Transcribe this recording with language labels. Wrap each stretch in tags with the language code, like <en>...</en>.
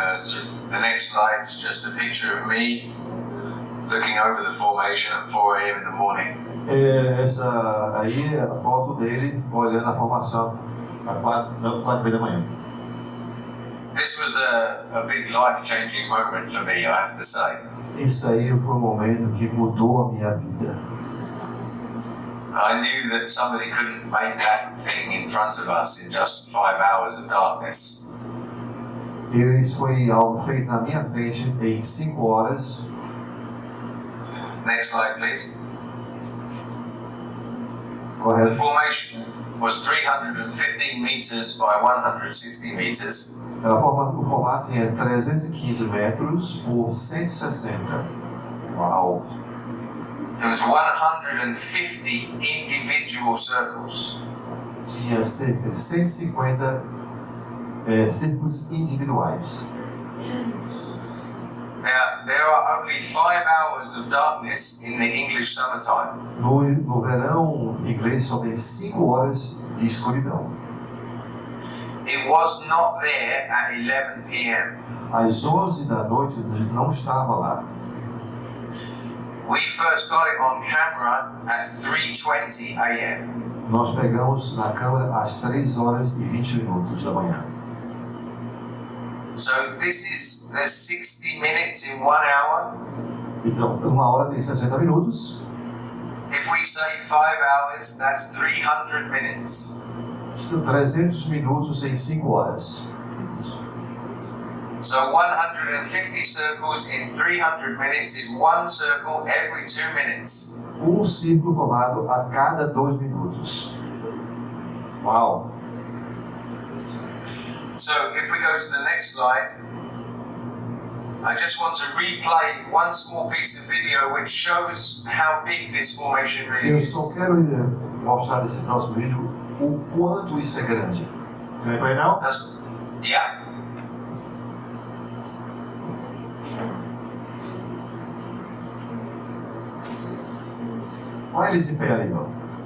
<en>So the next slide is just a picture of me looking over the formation at 4 a.m. in the morning.</en> <pt>Essa aí é a foto dele olhando a formação às 4h da manhã.</pt> <en>This was a big life-changing moment for me, I have to say.</en> <pt>Isso aí foi um momento que mudou a minha vida.</pt> <en>I knew that somebody couldn't make that thing in front of us in just 5 hours of darkness.</en> <pt>Isso foi algo feito na minha frente em 5 horas.</pt> <en>Next slide, please. The</en> <pt>Correto?</pt> <en>formation was 315 meters by 160 meters.</en> <pt>O formato é 315 metros por 160. Uau!</pt> <en>There was 150 individual circles.</en> <pt>Tinha cerca de 150 círculos individuais.</pt> <en>Now, there are only 5 hours of darkness in the English summertime.</en> <pt>No verão inglês só tem 5 horas de escuridão.</pt> <en>It was not there at 11 p.m.</en> <pt>Às 11 da noite não estava lá.</pt> <en>We first got it on camera at 3:20 a.m.</en> <pt>Nós pegamos na câmera às 3 horas e 20 minutos da manhã.</pt> <en>So there's 60 minutes in 1 hour.</en> <pt>Então, 1 hora tem 60 minutos.</pt> <en>If we say 5 hours, that's 300 minutes.</en> <pt>300 minutos em 5 horas.</pt> <en>So 150 circles in 300 minutes is 1 circle every 2 minutes.</en> <pt>Um círculo formado a cada 2 minutos. Uau!</pt> <en>So if we go to the next slide, I just want to replay one small piece of video which shows how big this formation really</en> <pt>Eu</pt> <en>is.</en> <pt>só quero mostrar nesse próximo vídeo o quanto isso é grande.</pt> <en>Can I play now? Yeah.</en> <pt>Olha esse pé ali, ó.</pt>